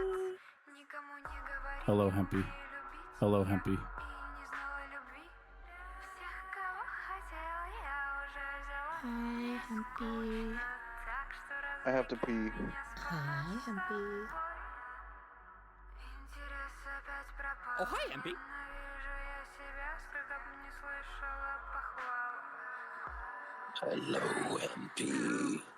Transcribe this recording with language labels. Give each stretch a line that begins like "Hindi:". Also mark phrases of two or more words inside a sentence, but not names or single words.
English: Hello, hempie. Hello, hempie. Hi, hempie. I have to pee. Hi, hempie. Oh, hi, hempie. Hello, hempie.